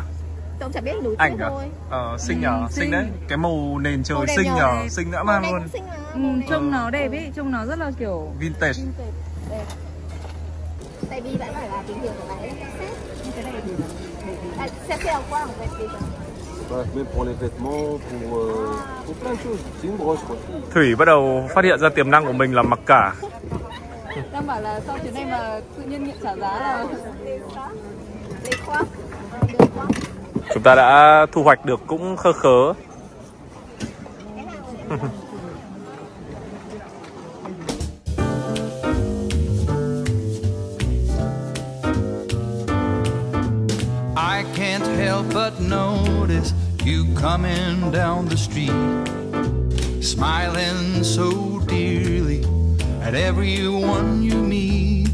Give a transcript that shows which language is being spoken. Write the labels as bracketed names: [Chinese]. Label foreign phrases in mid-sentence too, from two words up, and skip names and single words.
[Vietnamese] Tôi chẳng biết nổi Ảnh tiếng à? thôi. Xinh nhờ, xinh đấy. Cái màu nền trời xinh nhờ, xinh dã man luôn. Trông nó đẹp ấy, trông nó rất là kiểu Vintage. Đẹp. Tại vì bạn phải là tìm hiểu của bạn ấy. Cái này thì xếp theo qua một cái gì. [French] Même pour les vêtements, pour plein de choses. C'est une broche quoi. [Vietnamese] Thủy bắt đầu phát hiện ra tiềm năng của mình là mặc cả. đang bảo là sau chuyến này mà tự nhiên nhận trả giá là Lấy khoác. Chúng ta đã thu hoạch được cũng khơ khớ. [English] I can't help but notice you coming down the street, smiling so dearly at everyone you meet.